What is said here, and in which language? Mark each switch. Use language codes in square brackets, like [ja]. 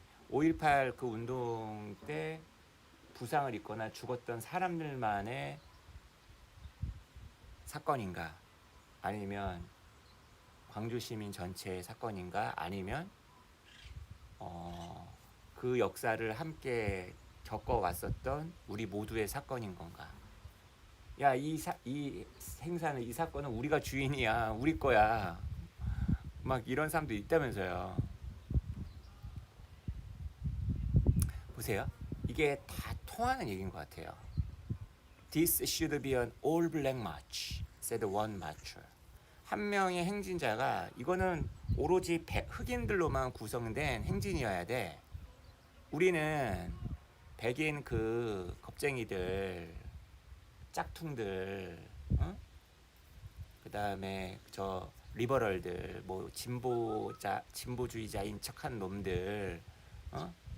[ko] 5.18 그 운동 때 부상을 입거나 죽었던 사람들만의 사건인가, 아니면 광주 시민 전체의 사건인가, 아니면 그 역사를 함께 겪어왔었던 우리 모두의 사건인 건가. 야, 이 행사는, 이 사건은 우리가 주인이야, 우리 거야, 막 이런 사람도 있다면서요. 보세요. 이게 다 통하는 얘기인 것 같아요. [en] This should be an all black march, said one marcher. [ko] 한 명의 행진자가, 이거는 오로지 흑인들로만 구성된 행진이어야 돼. 우리는 백인 그 겁쟁이들, 짝퉁들, 어? 그 다음에 저 리버럴들, 뭐 진보주의자인 척한 놈들, 어?